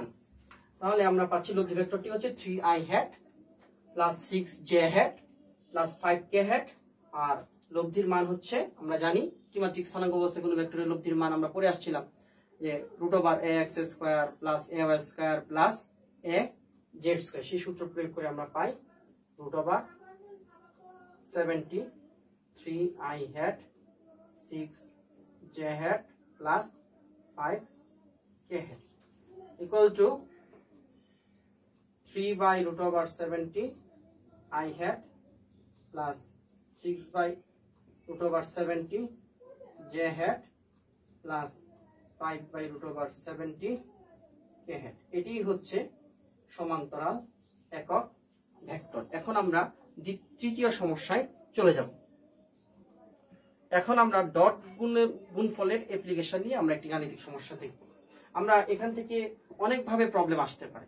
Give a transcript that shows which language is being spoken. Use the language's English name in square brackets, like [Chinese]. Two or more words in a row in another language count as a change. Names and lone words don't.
[Bangla] তাহলে আমরা পাচ্ছি লব্ধি ভেক্টরটি হচ্ছে [English] 3i hat plus 6j hat plus 5k hat, [Bangla] আর লব্ধির মান হচ্ছে আমরা জানি ত্রিমাত্রিক স্থানাঙ্ক অবস্থায় কোনো ভেক্টরের লব্ধির মান আমরা পড়ে আসছিলাম যে [English] √ax square plus ay square plus az square. [Bangla] সেই সূত্র প্রয়োগ করে আমরা পাই [English] √73i hat 6j hat plus 5k hat equal to 3 by √70 i hat plus 6 by √70 j hat plus 5 by √70 k hat। [Bangla] এটি হচ্ছে সমান্তরাল একক ভেক্টর। এখন আমরা তৃতীয় সমস্যায় চলে যাব। এখন আমরা ডট গুণফলের অ্যাপ্লিকেশন নিয়ে আমরা একটি গাণিতিক সমস্যা দেখব। আমরা এখান থেকে অনেকভাবে প্রবলেম আসতে পারে।